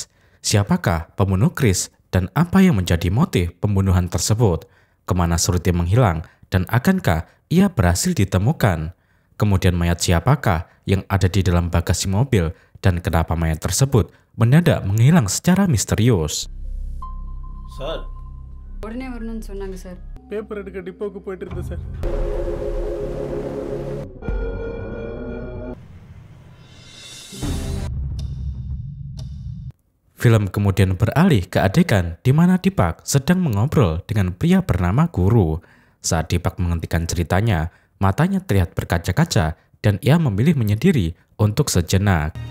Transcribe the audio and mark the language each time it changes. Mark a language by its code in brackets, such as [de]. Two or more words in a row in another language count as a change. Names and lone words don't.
[id] Siapakah pembunuh Chris dan apa yang menjadi motif pembunuhan tersebut? Kemana Shruti menghilang dan akankah ia berhasil ditemukan? Kemudian mayat siapakah yang ada di dalam bagasi mobil dan kenapa mayat tersebut mendadak menghilang secara misterius? [ta] Sir. உடனே வரணும்னு சொன்னாங்க சார். பேப்பர் எடுக்க டிப்போக்கு போயிட்டு இருந்தேன் சார். [id] Film kemudian beralih ke adegan di mana Deepak sedang mengobrol dengan pria bernama Guru. Saat Deepak menghentikan ceritanya, matanya terlihat berkaca-kaca dan ia memilih menyendiri untuk sejenak.